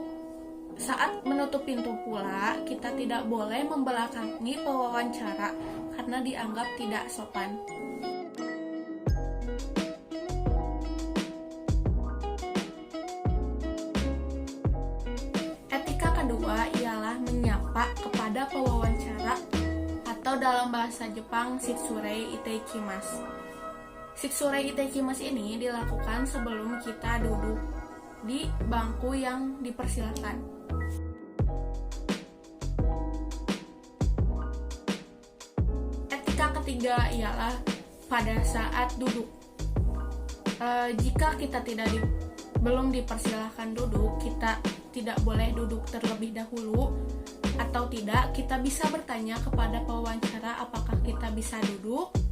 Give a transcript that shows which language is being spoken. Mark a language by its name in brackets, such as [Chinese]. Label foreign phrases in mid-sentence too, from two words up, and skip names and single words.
[Indonesian] Saat menutup pintu pula, kita tidak boleh membelakangi pewawancara karena dianggap tidak sopan. Kedua ialah menyapa kepada pewawancara atau dalam bahasa Jepang [Japanese] 失礼いたします. 失礼いたします [Indonesian] ini dilakukan sebelum kita duduk di bangku yang dipersilakan. Etika ketiga ialah pada saat duduk. Jika kita belum dipersilahkan duduk, kita tidak boleh duduk terlebih dahulu, atau tidak, kita bisa bertanya kepada pewawancara apakah kita bisa duduk.